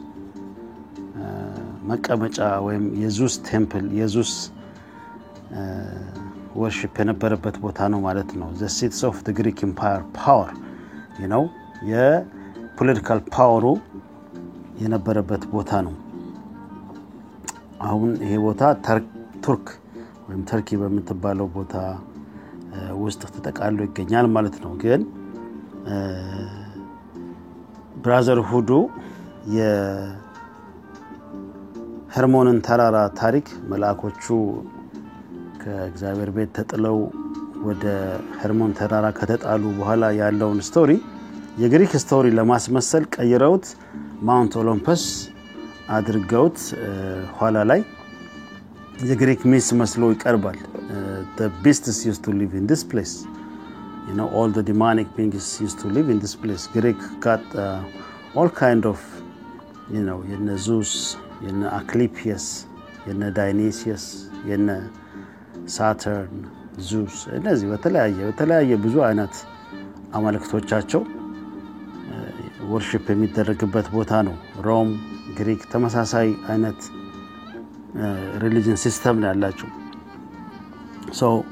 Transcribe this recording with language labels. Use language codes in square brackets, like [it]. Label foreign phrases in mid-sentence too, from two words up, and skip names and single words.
[am] መቀመጫ ወይም የዙስ ቴምፕል የዙስ worship የነበረበት ቦታ ነው ማለት ነው። [en] the seats of the Greek empire power, you know, [am] የፖለቲካል ፓወሩ የነበረበት ቦታ ነው። አሁን ይሄ ቦታ ቱርክ ወይም ተርኪ በምትባለው ቦታ ውስጥ ተጠቃሎ ይገኛል ማለት ነው። ግን ብራዘርሁዱ የሄርሞንን ተራራ ታሪክ መልአኮቹ ከእግዚአብሔር ቤት ተጥለው ወደ ሄርሞን ተራራ ከተጣሉ በኋላ ያለውን ስቶሪ የግሪክ ስቶሪ ለማስመሰል ቀይረውት ማውንት ኦሎምፐስ አድርገውት ኋላ ላይ የግሪክ ሚስ መስሎ ይቀርባል [en] the beasts used to live in this place all the demonic beings used to live in this place Greek got all kind of [am] የነ ዙስ የነ አክሊፒየስ የነ ዳይኒሲየስ የነ ሳተርን ዙስ እነዚህ በተለያየ ብዙ አይነት አማልክቶቻቸው ወርሺፕ የሚደረግበት ቦታ ነው ሮም ግሪክ ተመሳሳይ አይነት ሪሊጂየን ሲስተም ነው ያላቸው so